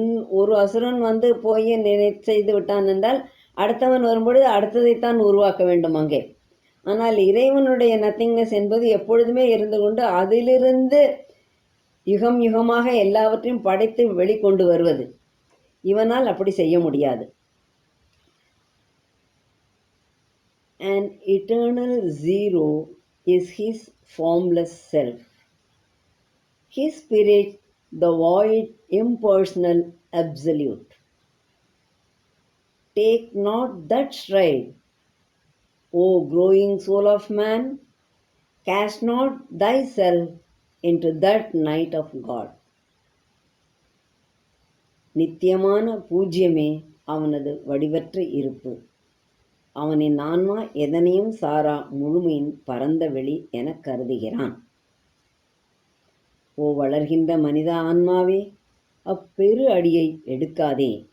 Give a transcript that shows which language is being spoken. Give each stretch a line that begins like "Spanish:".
Tamil: ஒரு அசுரன் போய் செய்து விட்டான் என்றால் அடுத்தவன் வரும்பொழுது அடுத்ததைத்தான் உருவாக்க வேண்டும் அங்கே. ஆனால் இறைவனுடைய நத்திங்னஸ் என்பது எப்பொழுதுமே இருந்து கொண்டு அதிலிருந்து யுகம் யுகமாக எல்லாவற்றையும் படைத்து வெளிக்கொண்டு வருவது. இவனால் அப்படி செய்ய முடியாது.
English: An eternal zero is his formless self. His spirit, the void, impersonal, absolute. Take not that stride, O growing soul of man, cast not thyself into that night of God.
Tamil: நித்தியமான பூஜ்யமே அவனது வடிவற்ற இருப்பு. அவனின் ஆன்மா எதனையும் சாரா முழுமையின் பரந்த வெளி எனக் கருதுகிறான். ஓ வளர்கின்ற மனித ஆன்மாவே, அப்பெரு அடியை எடுக்காதே.